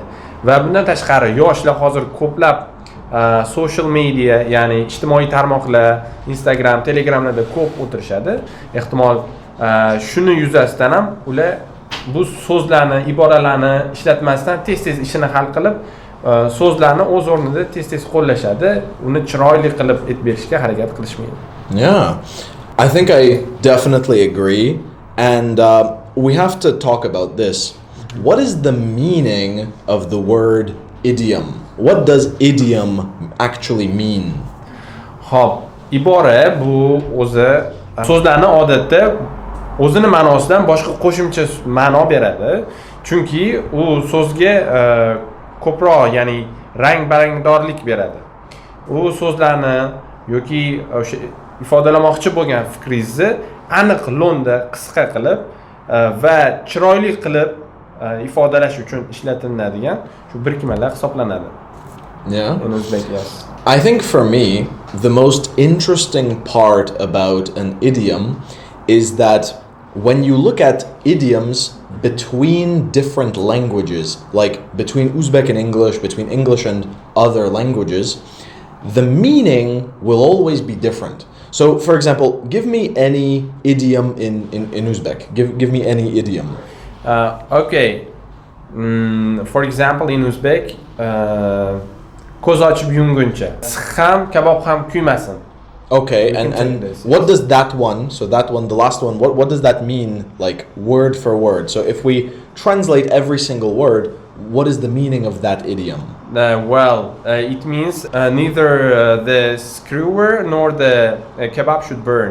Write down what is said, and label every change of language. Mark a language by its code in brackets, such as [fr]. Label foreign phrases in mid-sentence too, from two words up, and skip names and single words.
[uz] Va bundan tashqari yoshlar hozir ko'plab [en] social media, [uz] ya'ni ijtimoiy tarmoqlar, Instagram, Telegramlarda ko'p o'tirishadi. Ehtimol shuni yuzasidan ham ular bu so'zlarni, iboralarni ishlatmasdan tez-tez ishini hal qilib, so'zlarni o'z o'rnida tez-tez qo'llashadi. Uni chiroyli qilib aytib berishga harakat qilishmaydi. [en] Yeah. I think I definitely agree, and we have to talk about this. What is the meaning of the word idiom? What does idiom actually mean? [uz] Xo'p, ibora bu o'zi so'zlarni odatda o'zini ma'nosidan boshqa qo'shimcha ma'no beradi. Chunki u so'zga ko'proq, ya'ni rang-barangdorlik beradi. U so'zlarni yoki o'sha ifodalamoqchi bo'lgan fikringizni aniq lo'nda qisqa qilib va chiroyli qilib ifodalash uchun ishlatiladigan shu birikmalar hisoblanadi. [en] Yeah. In Uzbek, yes. I think for me, the most interesting part about an idiom is that when you look at idioms between different languages, like between Uzbek and English, between English and other languages, the meaning will always be different. So, for example, give me any idiom in Uzbek. Give me any idiom. Okay. For example, in Uzbek, [uz] ko'z ochib yumguncha. Issiq ham, kabob ham kuymasin. [en] Okay, You can and take this, what yes. does that one, so that one, the last one, what does that mean, like word for word? So if we translate every single word, what is the meaning of that idiom? It means neither the skewer nor the kebab should burn.